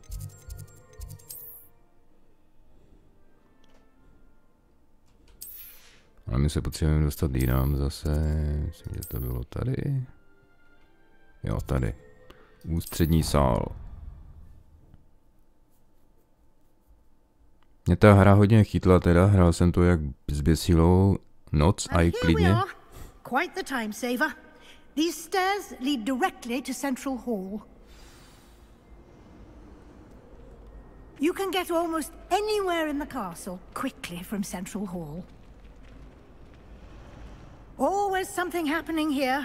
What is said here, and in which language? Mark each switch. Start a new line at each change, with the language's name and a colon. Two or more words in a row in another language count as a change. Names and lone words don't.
Czech: Ale my se potřebujeme dostat jinam zase. Myslím, že to bylo tady. Jo, tady. Ústřední sál. Mě ta hra hodně chytla teda, hrál jsem to jak zběsilou noc a i klidně.
English: Quite the time saver. These stairs lead directly to Central Hall. You can get almost anywhere in the castle quickly from Central Hall. Always something happening here.